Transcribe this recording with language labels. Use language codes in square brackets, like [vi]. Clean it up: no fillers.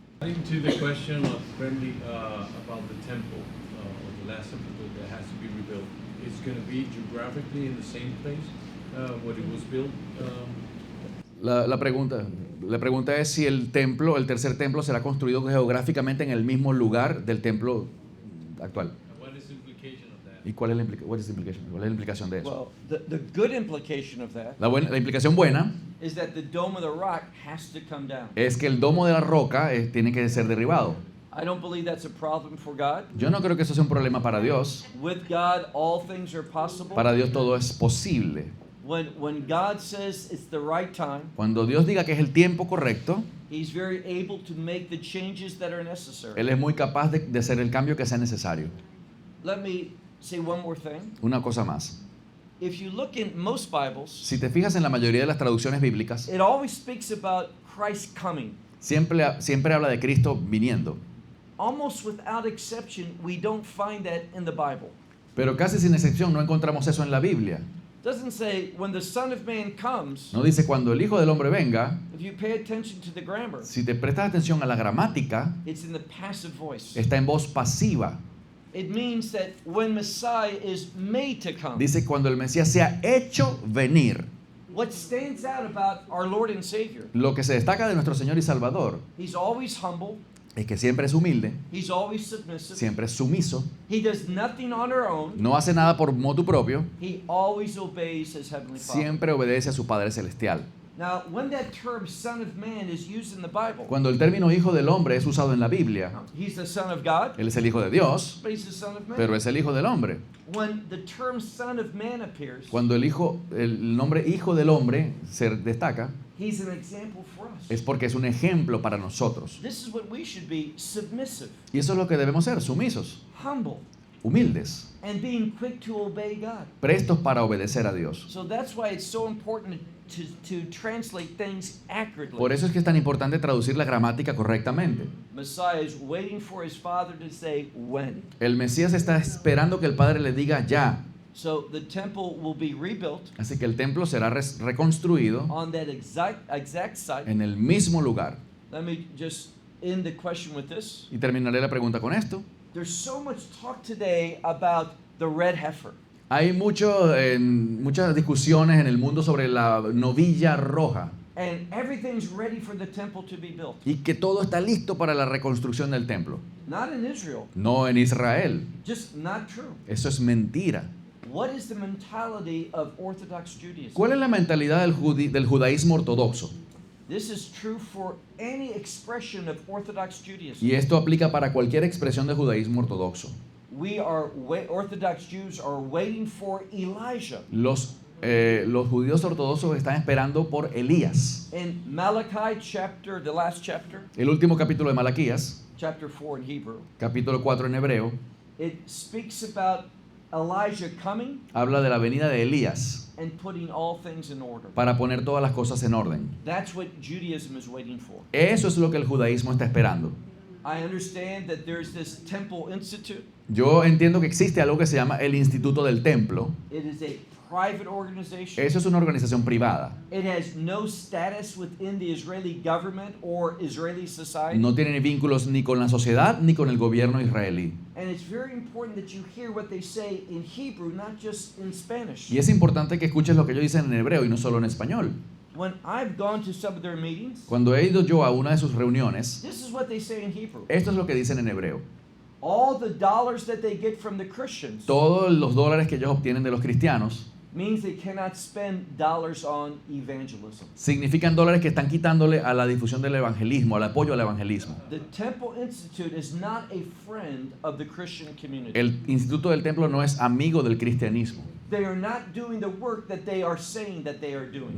[en] Adding to the question of friendly about the temple, or the last temple that has to be rebuilt, it's going to be geographically in the same place where it was built. [es] La pregunta es si el templo, el tercer templo, será construido geográficamente en el mismo lugar del templo actual. [en] What is the implication of that? [es] ¿Y cuál es la implicación de eso? [en] Well, the good implication of that [es] La implicación buena [en] is that the dome of the rock has to come down. [es] es que el domo de la roca tiene que ser derribado. [en] I don't believe that's a problem for God. [es] Yo no creo que eso sea un problema para Dios. [en] With God, all things are possible. [es] Para Dios todo es posible. [en] When God says it's the right time, [es] Cuando Dios diga que es el tiempo correcto, [en] He's very able to make the changes that are necessary. [es] Él es muy capaz de hacer el cambio que sea necesario. [en] Let me say one more thing. [es] Una cosa más. [en] If you look in most Bibles, [es] Si te fijas en la mayoría de las traducciones bíblicas, [en] it always speaks about Christ coming. [es] siempre habla de Cristo viniendo. [en] Almost without exception, we don't find that in the Bible. [es] Pero casi sin excepción no encontramos eso en la Biblia. [en] It doesn't say when the Son of Man comes. [es] No dice cuando el Hijo del Hombre venga. [en] If you pay attention to the grammar, [es] Si te prestas atención a la gramática, [en] it's in the passive voice. [es] está en voz pasiva. [en] It means that when Messiah is made to come. [es] Dice cuando el Mesías se ha hecho venir. [en] What stands out about our Lord and Savior, [es] Lo que se destaca de nuestro Señor y Salvador [en] He's always humble, [es] es que siempre es humilde, [en] He's always submissive, [es] siempre es sumiso, [en] He does nothing on our own, [es] no hace nada por motu propio, [en] He always obeys His Heavenly Father. [es] siempre obedece a su Padre Celestial. [en] Now, when that term Son of Man is used in the Bible, [es] Cuando el término Hijo del Hombre es usado en la Biblia, [en] He's the Son of God, [es] Él es el Hijo de Dios, [en] but He's the Son of Man. [es] pero es el Hijo del Hombre. [en] When the term Son of Man appears, [es] Cuando el nombre Hijo del Hombre se destaca, [en] He's an example for us. [es] es porque es un ejemplo para nosotros. [en] This is what we should be, submissive, [es] Y eso es lo que debemos ser, sumisos, [en] humble, [es] humildes, [en] and being quick to obey God. [es] prestos para obedecer a Dios. [en] So that's why it's so important to translate things accurately. [es] Por eso es que es tan importante traducir la gramática correctamente. [en] Messiah is waiting for his Father to say when. [es] El Mesías está esperando que el Padre le diga ya. [en] So the temple will be rebuilt [es] Así que el templo será reconstruido [en] on that exact site. [es] en el mismo lugar. [en] Let me just end the question with this. [es] Y terminaré la pregunta con esto. [en] There's so much talk today about the red heifer. [es] Hay muchas discusiones en el mundo sobre la novilla roja [en] And everything's ready for the temple to be built. [es] y que todo está listo para la reconstrucción del templo. [en] Not in Israel. [es] No en Israel. [en] Just not true. [es] Eso es mentira. [en] What is the mentality of Orthodox Judaism? [es] ¿Cuál es la mentalidad del judaísmo ortodoxo? [en] This is true for any expression of Orthodox Judaism. [es] Y esto aplica para cualquier expresión de judaísmo ortodoxo. [en] Orthodox Jews are waiting for Elijah. [es] Los judíos ortodoxos están esperando por Elías. [en] In Malachi the last chapter, [es] El último capítulo de Malaquías, [en] chapter 4 in Hebrew, [es] capítulo 4 en hebreo, [en] it speaks about Elijah coming [es] habla de la venida de Elías [en] and putting all things in order. [es] para poner todas las cosas en orden. [en] That's what Judaism is waiting for. [es] Eso es lo que el judaísmo está esperando. [en] I understand that there's this Temple Institute. [es] Yo entiendo que existe algo que se llama el Instituto del Templo. [en] It is a private organization. [es] Eso es una organización privada. [en] It has no status within the Israeli government or Israeli society. [es] No tiene vínculos ni con la sociedad ni con el gobierno israelí. [en] And it's very important that you hear what they say in Hebrew, not just in Spanish. [es] Y es importante que escuches lo que ellos dicen en hebreo y no solo en español. [en] When I've gone to some of their meetings, [es] Cuando he ido yo a una de sus reuniones, [en] this is what they say in Hebrew. [es] esto es lo que dicen en hebreo. [en] All the dollars that they get from the Christians [es] Todos los dólares que ellos obtienen de los cristianos [en] means they cannot spend dollars on evangelism. [es] significan dólares que están quitándole a la difusión del evangelismo, al apoyo al evangelismo. [en] The Temple Institute is not a friend of the Christian community. [es] El Instituto del Templo no es amigo del cristianismo. [en] They are not doing the work that they are saying that they are doing.